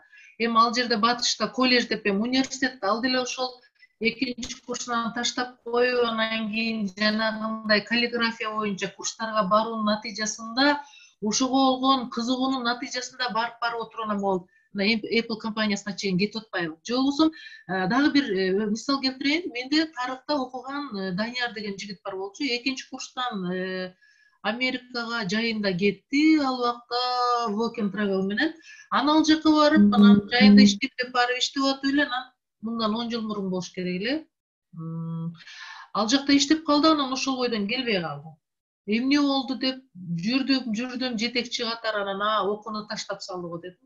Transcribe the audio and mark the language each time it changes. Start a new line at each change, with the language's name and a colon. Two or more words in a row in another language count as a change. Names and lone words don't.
Kyrgyz: Эми ал жерде батышта колледж деп университетте ал деле ошол экинчи курсунан таштап коюп, анан кийин жанагындай каллиграфия боюнча курстарга баруунун натыйжасында ошого болгон кызыгуунун натыйжасында барып отуруп анан могу Apple компаниясына чейин кетип атпайбы. Же болбосо дагы бир мисал келтирейин. Менде тарыхта окуган Данияр деген жигит бар болчу. Экинчи курстан Америкага жайында кетти. Ал убакта
English: work and travel
Kyrgyz: менен. Анан ал жака барып, анан жайында иштеп барып иштеп атып эле, анан мындан 10 жыл мурун болуш керек эле. Ал жакта иштеп калды, анан ошол бойдон келбей калды. Эмне болду деп жүрдүм жетекчи катары, анан окууну таштап салды го деп.